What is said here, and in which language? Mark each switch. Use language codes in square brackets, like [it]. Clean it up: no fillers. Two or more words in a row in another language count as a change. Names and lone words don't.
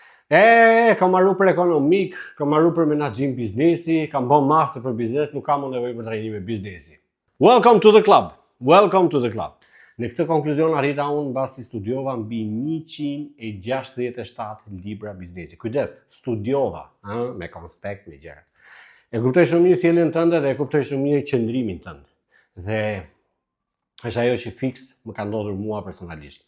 [sq] Kam marru për ekonomik, kam marru për menaxhim biznesi, kam bën master për biznes, nuk kam nevojë për trajnime biznesi. [en] Welcome to the club. Welcome to the club. [sq] Në këtë konkluzion arrita unë mbasi studiova mbi 167 libra biznesi. Kujdes, studiova, me konspekt, me gjëra. E kuptoj shumë mirë sjelljen tënde dhe e kuptoj shumë mirë qëndrimin tënd. Dhe është ajo që fiks më ka ndodhur mua personalisht.